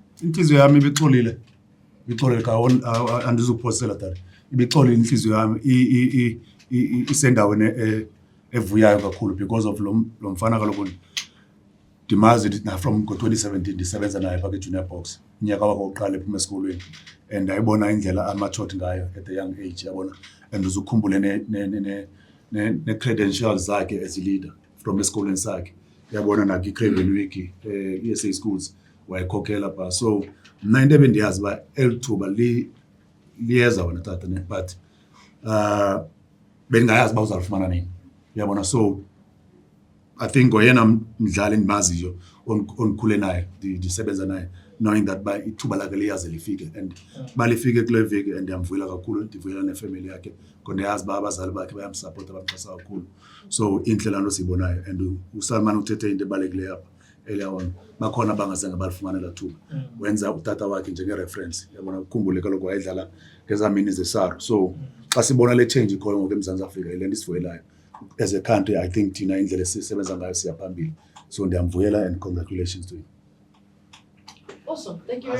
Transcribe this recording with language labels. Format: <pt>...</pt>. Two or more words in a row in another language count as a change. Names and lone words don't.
<xh>Inhliziyo yami ibixolile ka andizukuphosela dad. Ibixolile inhliziyo yami isendaweni evuyayo kakhulu</xh> <en>because of</en> <xh>lo mfana kaloku ndimazi from ngo-2017 ndisebenza naye phaa kwi-junior box unyaka wakhe wokuqala ephuma esikolweni and ndayibona indlela amachot ngayo</xh> <en>at the young age</en> <xh>yabona and uzukhumbule ne-credentials zakhe</xh> <en>as a leader</en> <xh>from esikolweni sakhe yabona nakwi-Craven Week i-SA Schools wayekhokhela phaa. So mna into ebendiyazi uba eli thuba liyeza wena tata ne but bendingayazi uba uzalifumana nini yabona.</xh> <en>So I think</en> <xh>ngoyena mdlali endimaziyo ondikhule naye ndisebenza naye</xh> <en>knowing that</en> <xh>ba ithuba lakhe liyaze lifike and balifike kule veki and ndiyamvuyela kakhulu ndivuyela nefamily yakhe ngoba ndiyazi uba abazali bakhe bayamsapota bamxhasa kakhulu. So intle laa nto siyibonayo and uSalmaan uthethe into ebalulekileyo apha</xh> <en>earlier on</en> <xh>bakhona bangazange balifumane laa thuba wenza utata wakhe njenge-reference yabona. Ukhumbule kaloku wayedlala ngezaa mini zeSARU. So xa sibona le change ikhoyo ngoku eMzantsi Afrika yile nto isivuyelayo</xh> <en>as a country. I think</en> <xh>thina indlela esisebenza ngayo siyaphambili. So ndiyamvuyela and</xh> <en>congratulations to you. Awesome. Thank you very much.</en>